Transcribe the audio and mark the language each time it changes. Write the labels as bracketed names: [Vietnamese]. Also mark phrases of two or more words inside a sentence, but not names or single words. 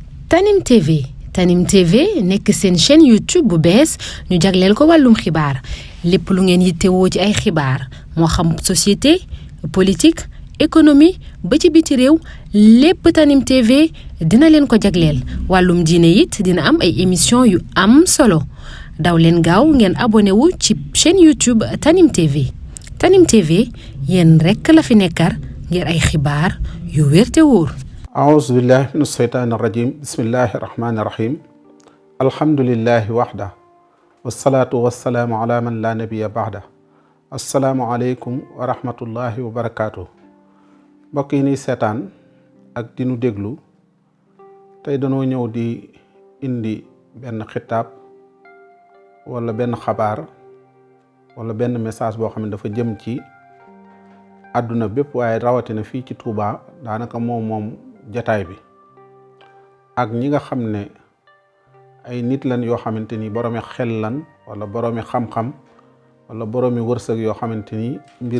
[Wolof] Tanim TV Tanim TV nekk seen chaîne YouTube bu bees ñu jagleel ko wàllum xibaar lépp lu ngeen yittewoo ci ay xibaar moo xam [French] société politique économie [Wolof] ba ci biti réew lépp Tanim TV dina leen ko jagleel wàllum diine it dina am ay émission yu am solo daw leen gaaw ngeen abonné wu ci chaîne YouTube Tanim TV Tanim TV yéen rekk la fi nekkar ngir ay xibaar yu wér te wóor. [Arabic] أعوذ بالله من الشيطان الرجيم بسم الله الرحمن الرحيم الحمد لله وحده والصلاة والسلام على من لا نبي بعده السلام عليكم ورحمة الله وبركاته [Wolof] mbokk yi ni seetaan ak di nu déglu tey dañoo ñëw di indi benn xitaab wala benn xabaar wala benn message boo xam ne dafa jëm ci àdduna bépp waaye rawatina fii ci Touba daanaka moom jataay bi ak ñi nga xam ne ay nit lan yoo xamante ni boroomi xel lan wala boroomi xam-xam wala boroomi wërsëg yoo xamante ni mbir